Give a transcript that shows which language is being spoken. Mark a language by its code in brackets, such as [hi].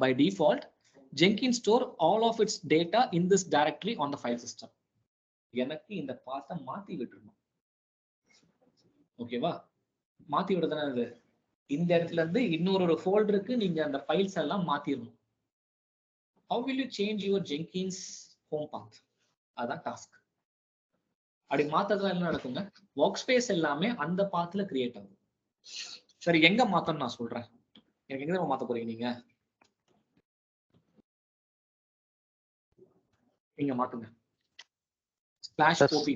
[en] By default Jenkins store all of its data in this directory on the file system. [ta] எனக்கு இந்த பாத்தை மாத்தி விட்டுறணும். ஓகேவா? மாத்தி விடுறதுனா இது இந்த இடத்துல இருந்து இன்னொரு ஃபோல்டருக்கு நீங்க அந்த ஃபைல்ஸ் எல்லாம் மாத்திரணும். [en] How will you change your Jenkins home path? [ta] அதான் டாஸ்க். அப்படி மாத்தறதுல என்ன நடக்குங்க? ஒர்க் ஸ்பேஸ் எல்லாமே அந்த பாத்துல கிரியேட் ஆகும். சரி, எங்க மாத்தணும் நான் சொல்றேன். எனக்கு எங்க மாத்த போறீங்க நீங்க? இங்க மாத்துங்க. /OPT